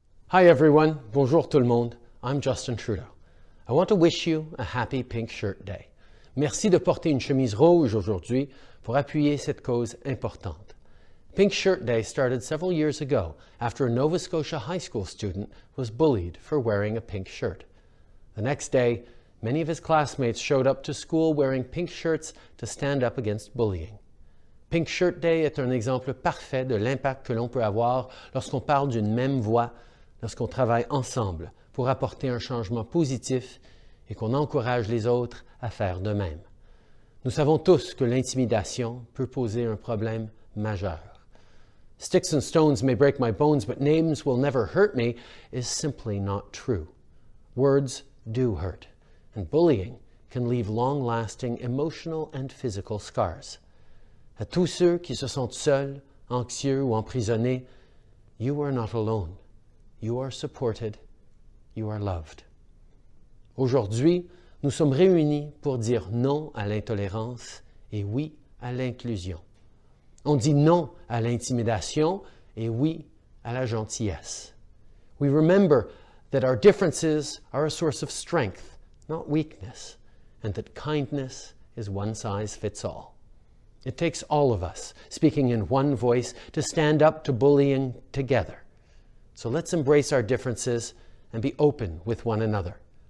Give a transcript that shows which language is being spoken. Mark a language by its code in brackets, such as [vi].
[en] Hi everyone, [fr] bonjour tout le monde. [en] I'm Justin Trudeau. I want to wish you a happy Pink Shirt Day. [fr] Merci de porter une chemise rouge aujourd'hui pour appuyer cette cause importante. [en] Pink Shirt Day started several years ago after a Nova Scotia high school student was bullied for wearing a pink shirt. The next day, many of his classmates showed up to school wearing pink shirts to stand up against bullying. [fr] Pink Shirt Day est un exemple parfait de l'impact que l'on peut avoir lorsqu'on parle d'une même voix, lorsqu'on travaille ensemble pour apporter un changement positif et qu'on encourage les autres à faire de même. Nous savons tous que l'intimidation peut poser un problème majeur. [en] Sticks and stones may break my bones, but names will never hurt me is simply not true. Words do hurt, and bullying can leave long-lasting emotional and physical scars. [fr] À tous ceux qui se sentent seuls, anxieux ou emprisonnés, [en] you are not alone. You are supported. You are loved. [fr] Aujourd'hui, nous sommes réunis pour dire non à l'intolérance et oui à l'inclusion. On dit non à l'intimidation et oui à la gentillesse. [en] We remember that our differences are a source of strength, not weakness, and that kindness is one size fits all. It takes all of us speaking in one voice to stand up to bullying together. So let's embrace our differences and be open with one another.